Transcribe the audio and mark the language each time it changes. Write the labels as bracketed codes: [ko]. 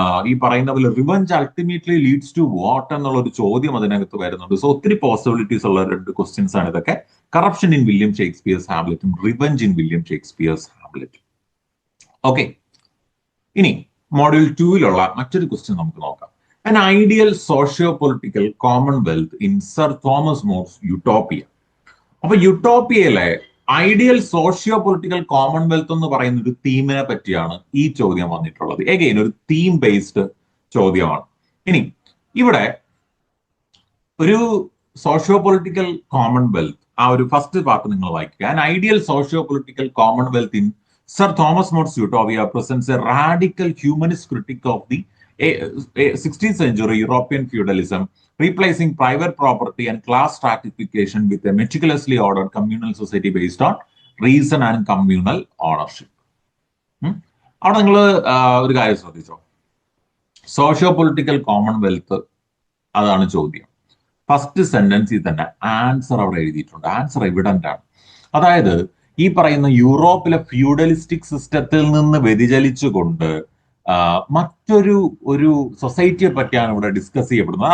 [ml] ഈ പറയുന്ന പോലെ [en] revenge ultimately leads to what [ml] എന്നുള്ള ഒരു ചോദ്യം അതിനകത്ത് വരുന്നുണ്ട്. സോ ഒത്തിരി പോസിബിലിറ്റീസ് ഉള്ള 2 ക്വസ്റ്റ്യൻസ് ആണ് ഇതൊക്കെ. Corruption in William Shakespeare's ഹാംലെറ്റും revenge in William Shakespeare's ഹാംലെറ്റും. Okay, ഇനി മോഡ്യൂൾ 2-ലുള്ള മറ്റൊരു ക്വസ്റ്റ്യൻ നമുക്ക് നോക്കാം. [en] An ideal socio-political commonwealth in Sir Thomas More's Utopia. [ml] അപ്പൊ യുട്ടോപ്പിയയിലെ ഐഡിയൽ സോഷ്യോ പൊളിറ്റിക്കൽ കോമൺവെൽത്ത് എന്ന് പറയുന്ന ഒരു തീമിനെ പറ്റിയാണ് ഈ ചോദ്യം വന്നിട്ടുള്ളത്. എഗെയിൻ ഒരു തീം ബേസ്ഡ് ചോദ്യമാണ്. ഇനി ഇവിടെ ഒരു സോഷ്യോ പൊളിറ്റിക്കൽ കോമൺവെൽത്ത് ആ ഒരു ഫസ്റ്റ് പാർട്ട് നിങ്ങൾ വായിക്കുക. [en] An ideal socio political Commonwealth in sir Thomas more സ്യൂട്ടോവിയ presence A radical humanist critic of the 16th century European feudalism, replacing private property and class stratification with a meticulously ordered communal society based on reason and communal ownership. [ml] അവിടെ നിങ്ങൾ ഒരു കാര്യം ശ്രദ്ധിച്ചോ, socio political Commonwealth അതാണ് ചോദ്യം. First സെന്റൻസിൽ തന്നെ answer അവിടെ എഴുതിയിട്ടുണ്ട്. ആൻസർ എവിഡന്റ് ആണ്. അതായത് ഈ പറയുന്ന യൂറോപ്പിലെ ഫ്യൂഡലിസ്റ്റിക് സിസ്റ്റത്തിൽ നിന്ന് വ്യതിചലിച്ചുകൊണ്ട് മറ്റൊരു സൊസൈറ്റിയെ പറ്റിയാണ് ഇവിടെ ഡിസ്കസ് ചെയ്യപ്പെടുന്നത്.